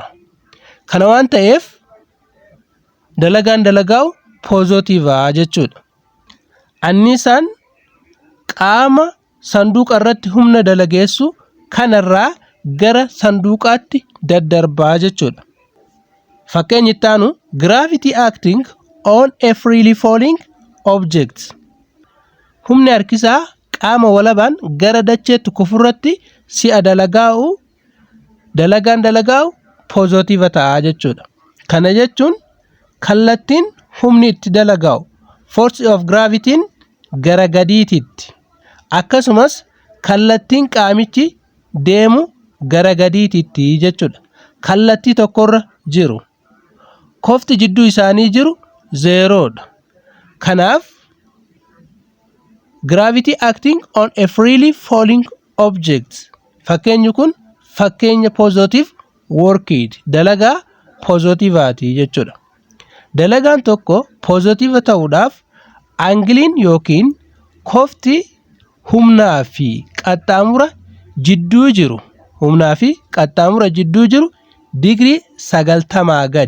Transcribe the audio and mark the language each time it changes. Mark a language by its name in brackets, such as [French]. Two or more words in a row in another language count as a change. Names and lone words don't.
[Oromo] Kana waan ta'eef dalagaan dalagaa'u pozitiiva jechuudha. Anniisaan qaama sanduuqa irratti humna dalageessu kanarraa gara sanduuqaatti daddarbaa jechuudha. Fakkeenyi itti aanu [English] gravity acting on a freely falling object. [Oromo] Humni harkisaa qaama walabaan gara dacheetti kufurratti si'a dalagaa'u dalagaan dalagaa'u pozitiiva ta'a jechuudha. Kana jechuun kallattiin humni itti dalagaa'u [English] force of gravity'n [Oromo] gara gadiititti akkasumas kallattiin qaamichi deemu gara gadiititti jechuudha. Kallattii tokkorra jiru. Kofti jidduu isaanii jiru 0dha. Kanaaf [English] gravity acting on a freely falling object. [Oromo] Fakkeenyi kun fakkeenya [English] positive workid [Oromo] dalagaa pozitiivaati jechuudha. Dalagaan tokko pozitiiva ta'uudhaaf angiliin yookiin kofti humnaa fi qaxxaamura jidduu jiru digirii 90 gadi.